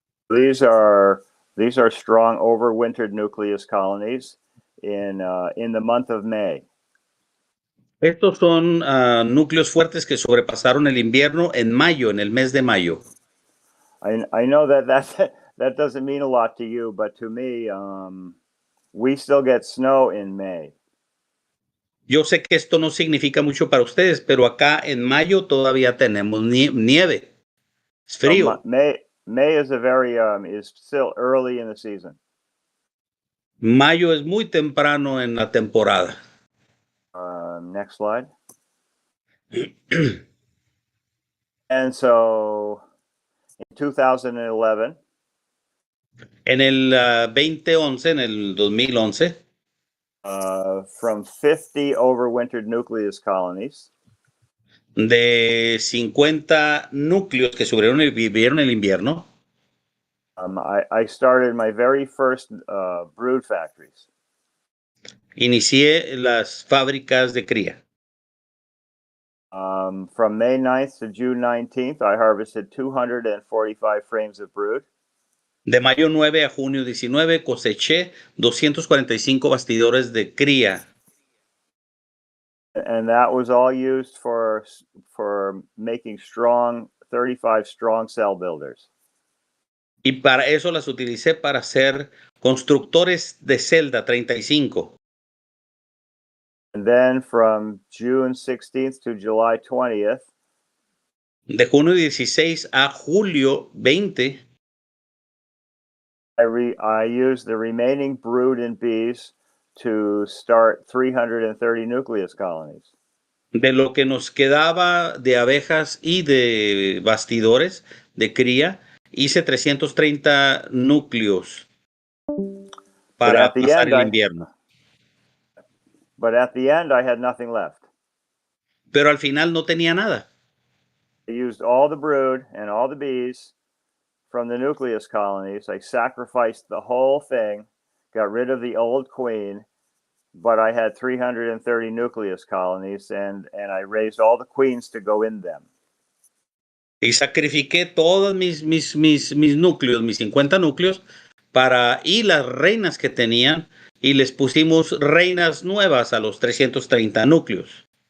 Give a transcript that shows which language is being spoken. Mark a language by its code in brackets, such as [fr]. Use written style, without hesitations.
[en] These are strong overwintered nucleus colonies in the month of May. [es] Estos son núcleos fuertes que sobrepasaron el invierno en mayo, en el mes de mayo. [en] I know that doesn't mean a lot to you, but to me, we still get snow in May. [es] Yo sé que esto no significa mucho para ustedes, pero acá en mayo todavía tenemos nieve. Es frío. [en] May is is still early in the season. [es] Mayo es muy temprano en la temporada. [en] Next slide. And so in 2011. [es] En el 2011, en el 2011. [en] From 50 overwintered nucleus colonies. [es] De 50 núcleos que vivieron el invierno. [en] I started my very first brood factories. [es] Inicié las fábricas de cría. [en] From May 9th to June 19th, I harvested 245 frames of brood. [es] De mayo 9 a junio 19 coseché 245 bastidores de cría. [en] And that was all used for making 35 strong cell builders. [es] Y para eso las utilicé para hacer constructores de celda 35. [en] And then from June 16th to July 20th. [es] De junio 16 a julio 20. [en] I used the remaining brood and bees to start 330 nucleus colonies. [es] De lo que nos quedaba de abejas y de bastidores de cría, hice 330 núcleos para pasar el invierno. [en] But at the end, I had nothing left. [es] Pero al final no tenía nada. [en] I used all the brood and all the bees from the nucleus colonies. I sacrificed the whole thing, got rid of the old queen, but I had 330 nucleus colonies, and I raised all the queens to go in them. [es] Y sacrifiqué todos mis núcleos, mis 50 núcleos, y las reinas que tenían, y les pusimos reinas nuevas a los 330 núcleos.